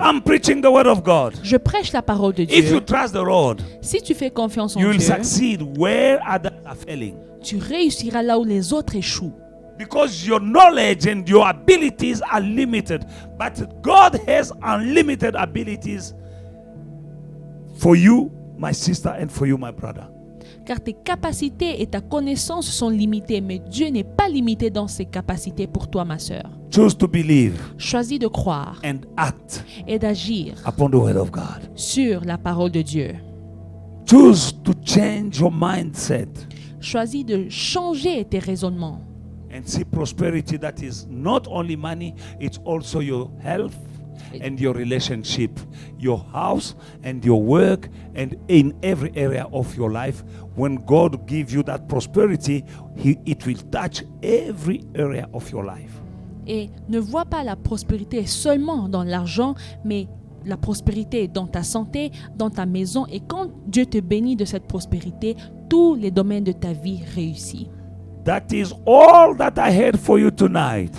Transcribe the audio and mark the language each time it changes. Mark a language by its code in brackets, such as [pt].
[en] I'm preaching the word of God. [fr] Je prêche la parole de [en] If you [fr] Dieu. [en] trust the Lord, [fr] Si tu fais confiance en [en] you will [fr] Dieu, [en] succeed where others are failing. [fr] tu réussiras là où les autres échouent. [en] Because your knowledge and your abilities are limited. But God has unlimited abilities for you, my sister, and for you, my brother. [fr] Car tes capacités et ta connaissance sont limitées, mais Dieu n'est pas limité dans ses capacités pour toi, ma sœur. [en] Choose to believe [fr] Choisis de croire [en] and act [fr] et d'agir [en] upon the word of God. [fr] sur la parole de Dieu. [en] Choose to change your mindset [fr] Choisis de changer tes raisonnements [en] and see prosperity that is not only money, it's also your health and your relationship, your house and your work, and in every area of your life. When God gives you that prosperity, it will touch every area of your life. [fr] et ne vois pas la prospérité seulement dans l'argent, mais la prospérité dans ta santé, dans ta maison. Et quand Dieu te bénit de cette prospérité, tous les domaines de ta vie réussissent. [en] That is all that I had for you tonight.